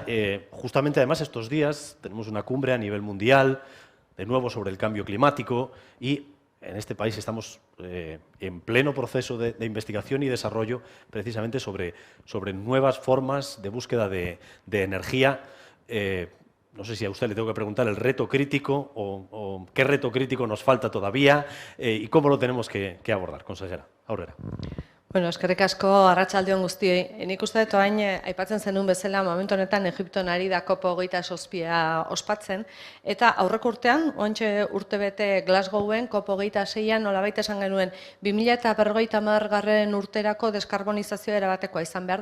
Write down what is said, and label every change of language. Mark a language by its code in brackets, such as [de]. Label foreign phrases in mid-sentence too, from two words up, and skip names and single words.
[es] Justamente además estos días tenemos una cumbre a nivel mundial, de nuevo sobre el cambio climático, y en este país estamos en pleno proceso de investigación y desarrollo precisamente sobre nuevas formas de búsqueda de energía. No sé si a usted le tengo que preguntar el reto crítico o qué reto crítico nos falta todavía y cómo lo tenemos que abordar, consejera. [eu] Aurrera. Bueno, eskerrik asko, arratsaldeon guztioi. Nik uste dut orain aipatzen zenuen bezala, momentu honetan Egipton ari da COP27 ospatzen, eta aurreko urtean, oraintxe urtebete Glasgowen COP26an nolabait esan genuen 2050 urterako deskarbonizazioa erabatekoa izan behar da.